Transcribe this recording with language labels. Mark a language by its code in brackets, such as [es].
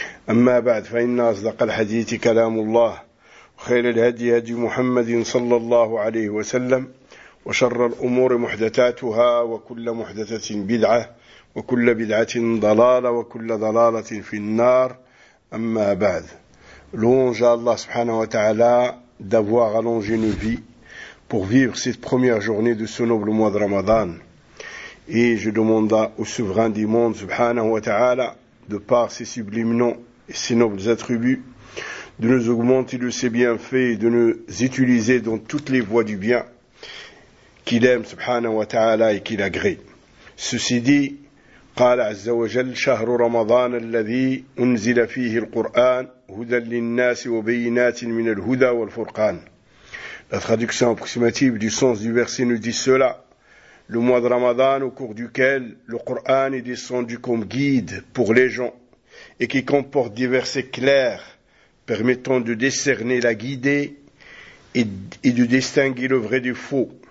[ar] أما بعد، فإن أصدق الحديث كلام الله، وخير الهدي هدي محمد صلى الله عليه وسلم، وشر الأمور محدثاتها، وكل محدثة بدعة، وكل بدعة ضلالة، وكل ضلالة في النار. أما بعد، [fr] longe à Allah [ar] سبحانه وتعالى [fr] d'avoir allongé nos vies pour vivre cette première journée de ce noble mois de Ramadan. Et je demande au souverain du monde [ar] سبحانه وتعالى, [fr] de par ses sublimes noms et ses nobles attributs, de nous augmenter de ses bienfaits et de nous utiliser dans toutes les voies du bien qu'il aime, [ar] subhanahu wa ta'ala, [fr] et qu'il agrée. Ceci dit, [ar] قال عز وجل شهر رمضان الذي أنزل فيه القرآن هدى للناس وبينات من الهدى والفرقان. [fr] La traduction approximative du sens du verset nous dit cela. Le mois de Ramadan au cours duquel le Coran est descendu comme guide pour les gens et qui comporte des versets clairs permettant de discerner la guidée et de distinguer le vrai du faux.